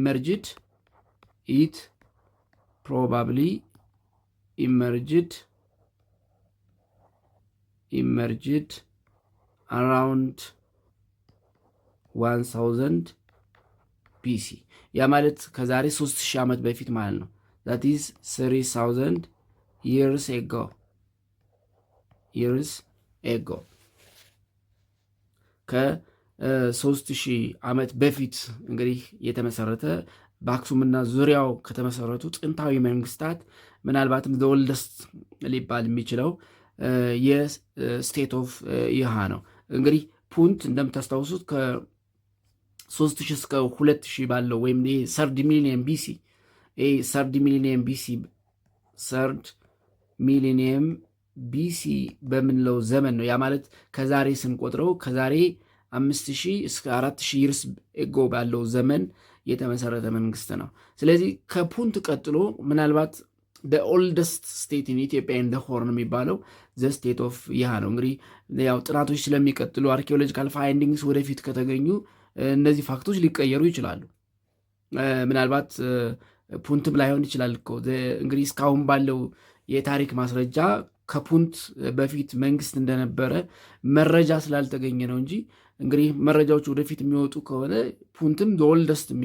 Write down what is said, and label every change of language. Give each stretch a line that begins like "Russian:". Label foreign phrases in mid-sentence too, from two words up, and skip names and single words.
English: emerged around
Amharic: 1000 ቢሲ ያ ማለት ከዛሬ 3000 ዓመት በፊት ማለት ነው።
English: that is 3000 years ago
Amharic: ከ3000 ዓመት በፊት እንግዲህ የተመሰረተ በአክሱምና ዙሪያው ከተመሰረቱ ጥንታዊ መንግስታት ምናልባትም
English: the oldest
Amharic: ሊባል የሚችለው
English: የ state of
Amharic: ይሃ ነው። እንግዲህ ፑንት እንደምታስታውሱት ከ3000 እስከ 2000 ባለው ወይም
English: third millennium
Amharic: ቢሲ በምንለው ዘመን ነው። ያ ማለት ከዛሬ ስንቆጥረው ከዛሬ 5000 እስከ 4000
English: years ago
Amharic: ባለው ዘመን የተመሰረተ መንግስት ነው። ስለዚህ ከፑንት ቀጥሎ ምናልባት
English: the oldest state in Ethiopia in the horn
Amharic: የሚባለው
English: the state of
Amharic: ይሃ ነው። እንግዲህ ያው ጥናቶች ስለሚቀጥሉ
English: archaeological findings
Amharic: ወደፊት ከተገኙ እነዚህ ፋክቶች ሊቀየሩ ይችላሉ። ምናልባት ፑንትም ላይሆን ይችላል እኮ እንግዲህ እስካሁን ባለው የታሪክ ማስረጃ ከፑንት በፊት መንግስት እንደነበረ መረጃ ስላልተገኘ ነው እንጂ እንግዲህ መረጃዎች ወደፊት የሚወጡ ከሆነ ፑንትም ኦልደስት